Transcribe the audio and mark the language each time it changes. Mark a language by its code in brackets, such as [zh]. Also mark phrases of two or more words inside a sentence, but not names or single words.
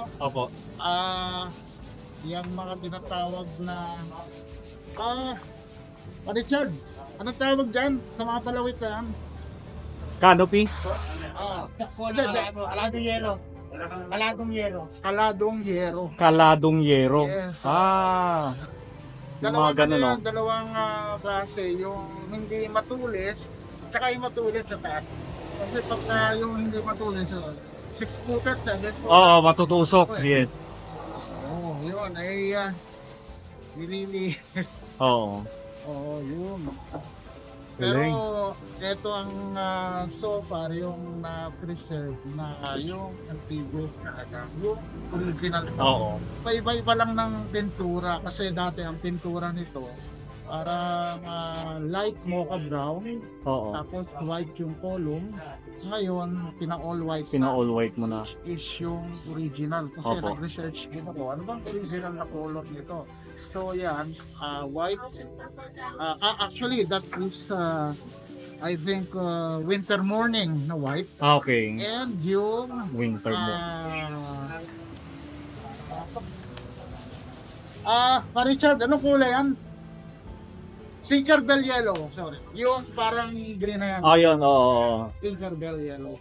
[tl] Opo. Yung mga tinatawag na Richard, anong tawag dyan sa mga palawit na yan? Canopy? Kaladong yero. Kaladong yero. Kaladong yero. Kaladong yero. Yes. Yung mga ganun, no? Dalawang klase, yung hindi matulis, tsaka yung matulis sa taas. Kasi pagka yung hindi matulis, 6 footer, 7 footer. Oo, matutusok. Yes. Oo, yun, ay nilili. Oo. Oo, yun. Galing. Pero ito ang [en] so far [tl] yung na-preserve na yung antigo talaga. Yung original. Oo. Iba-iba lang ng pintura kasi dati ang pintura nito parang [en] light mocha brown [tl] Oo. tapos white yung column. Ngayon, pina-all white Pina-all white mo na. is yung original kasi Opo. nag-research din ako ano bang original na color nito. So yan, [en] white actually that is I think, winter morning na white. [tl] Okay. And yung Winter mo. Pa-Richard, anong kulay yan? Tinkerbell yellow, sorry. Yung parang green na yan. Ayun, oo. Tinkerbell yellow.